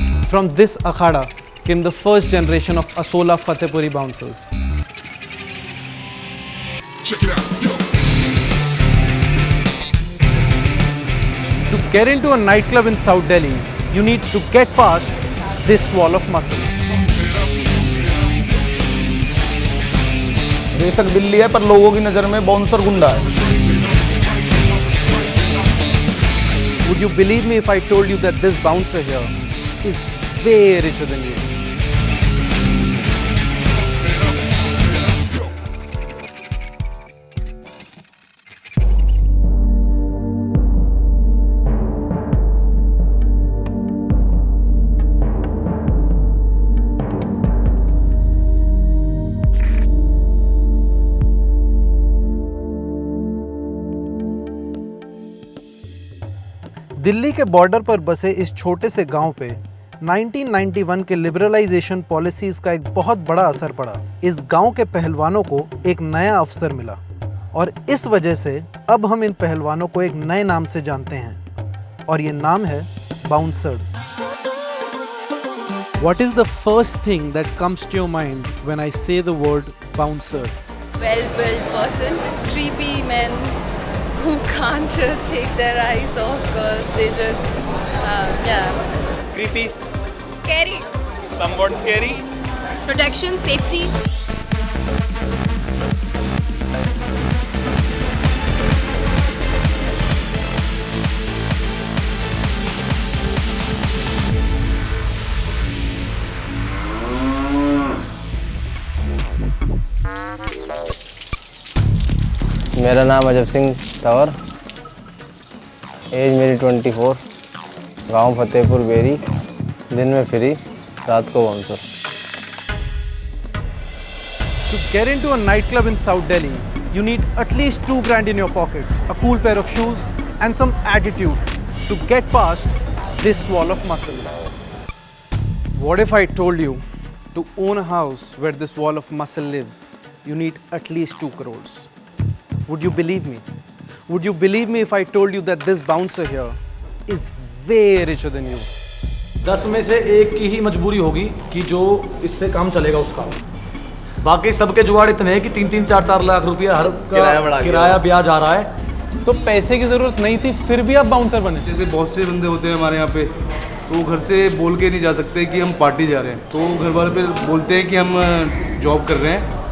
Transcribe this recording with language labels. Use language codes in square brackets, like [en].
[en] From this akhada came the first generation of Asola Fatehpuri bouncers. Check it out, yo. To get into a nightclub in South Delhi, you need to get past this wall of muscle. [hi] बेशक दिल्ली है पर लोगों की नज़र में bouncer गुंडा है। [en] Would you believe me if I told you that this bouncer here is way richer than you? [hi] Delhi के बॉर्डर पर बसे इस छोटे से गांव पे 1991 के लिबरलाइजेशन पॉलिसीज का एक बहुत बड़ा असर पड़ा। इस गांव के पहलवानों को एक नया अवसर मिला और इस वजह से अब हम इन पहलवानों को एक नए नाम से जानते हैं और ये नाम है bouncers. [en] What is the first thing that comes to your mind when I say the word bouncer? Well-built person, creepy men who can't take their eyes off girls. They just, yeah. Creepy, Scary. somewhat scary. Protection, safety. [hi] मेरा नाम Ajab Singh Tanwar, as मेरी 24, गांव Fatehpur berry, दिन में free, रात को bouncer. [en] To get into a nightclub in South Delhi, you need at least 2 grand in your pocket, a cool pair of shoes and some attitude to get past this wall of muscle. What if I told you to own a house where this wall of muscle lives, you need at least 2 crores? Would you believe me? Would you believe me if I told you that this bouncer here is way richer than you? [hi] 10 में से एक की ही मजबूरी होगी कि जो इससे काम चलेगा उसका। बाकी सबके जुगाड़ इतने हैं कि 3-3, 4-4 लाख रुपया हर किराया ब्याज आ रहा है। तो पैसे की जरूरत नहीं थी फिर भी आप बाउंसर बने। जैसे बहुत से बंदे होते हैं हमारे यहाँ पे, तो घर से बोल के नहीं जा सकते कि हम पार्टी जा रहे हैं, तो घर वाले पे बोलते हैं कि हम जॉब कर रहे हैं।